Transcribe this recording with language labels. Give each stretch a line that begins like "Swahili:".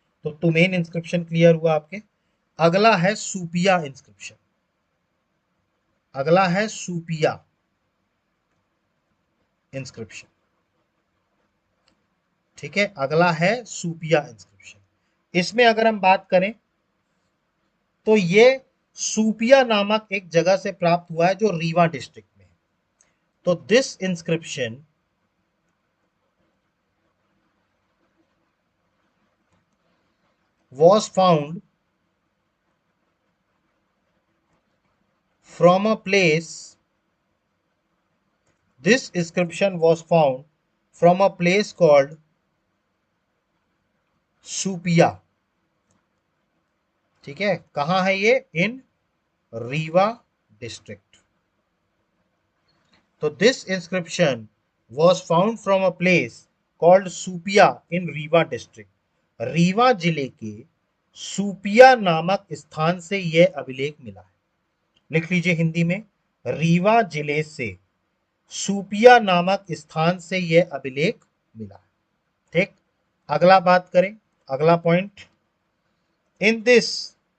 Hindi: तो Tumen inscription clear हुआ आपके। अगला है सुपिया इंस्क्रिप्शन, अगला है सुपिया इंस्क्रिप्शन, ठीक है, अगला है सुपिया इंस्क्रिप्शन। इसमें अगर हम बात करें तो ये सुपिया नामक एक जगह से प्राप्त हुआ है जो रीवा डिस्ट्रिक्ट में है।
English: तो this inscription was found from a place, this inscription was found from a place called Supia.
Hindi: ठीक है, कहां है ये,
English: In Rewa district. तो this inscription was found from a place called Supia in Rewa district,
Hindi: Rewa जिले के सुपिया नामक स्थान से यह अभिलेख मिला है। लिख लीजिए हिंदी में, रीवा जिले से सुपिया नामक स्थान से यह अभिलेख मिला है। ठीक, अगला बात करें, अगला पॉइंट,
English: in this